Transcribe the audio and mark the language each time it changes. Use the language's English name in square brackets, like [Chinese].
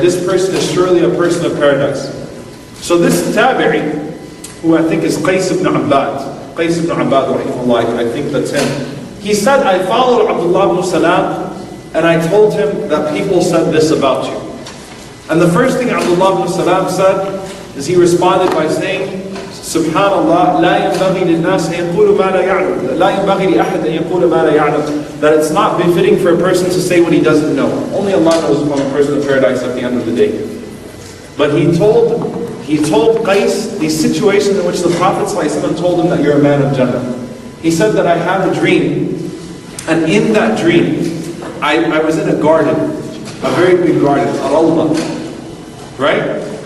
[English] This person is surely a person of paradise. So this Tabi'i, who I think is Qais ibn Abbad, rahimahullah, I think that's him. He said, I followed Abdullah ibn Salam, and I told him that people said this about you. And the first thing Abdullah ibn Salam said is he responded by saying, Subhanallah, [Arabic] لا ينبغي للناس أن يقولوا ما لا يعلم. لا ينبغي لأحد أن يقول ما لا يعلم. [English] That it's not befitting for a person to say what he doesn't know. Only Allah knows upon a person of paradise at the end of the day. But he told Qais the situation in which the Prophet ﷺ told him that you're a man of Jannah. He said that I had a dream, and in that dream, I was in a garden, a very big garden, a rawda, right?